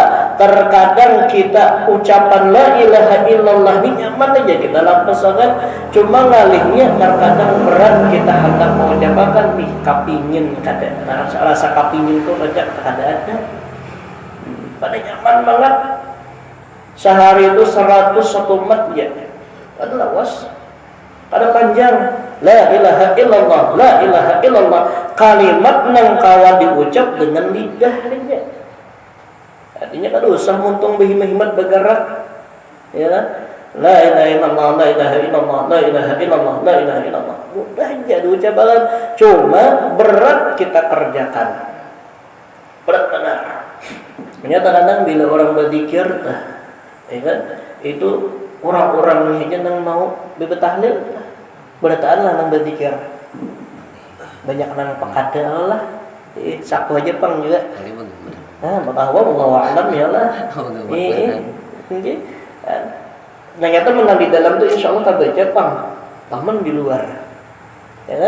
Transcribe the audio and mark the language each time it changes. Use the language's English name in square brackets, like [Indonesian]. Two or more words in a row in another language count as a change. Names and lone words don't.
[Banjar] Terkadang kita ucapan [Arabic] لا إله إلا الله [Banjar] ini nyaman aja kita lampasan, cuma ngalihnya terkadang berat kita hendak mengucapkan nih kapingin kada rasa kapingin tuh aja kada ada. Pada nyaman banget. Sehari itu 101 mat ya. Ada lawas. Kada panjang. [Arabic] لا إله إلا الله، لا إله إلا الله. [Banjar] Kalimat nang kawan diucap dengan lidah aja. Artinya kan usah muntung berhimat bergerak. Ya kan? [Arabic] لا إله إلا الله، لا إله إلا الله، لا إله إلا الله، لا إله إلا الله. [Banjar] Mudah aja diucapkan, cuma berat kita kerjakan. Berat benar. Ternyata kadang bila orang berzikir, ya kan? Itu orang-orang aja yang mau betahlil, bertahanlah nang berzikir. Banyak nang pekada lah. Saku aja pang juga. Bahwa [Arabic] الله أعلم [Banjar] ya lah. Ternyata menang di dalam tu [Arabic] إن شاء الله [Banjar] tak baca pang, taman di luar, ya kan?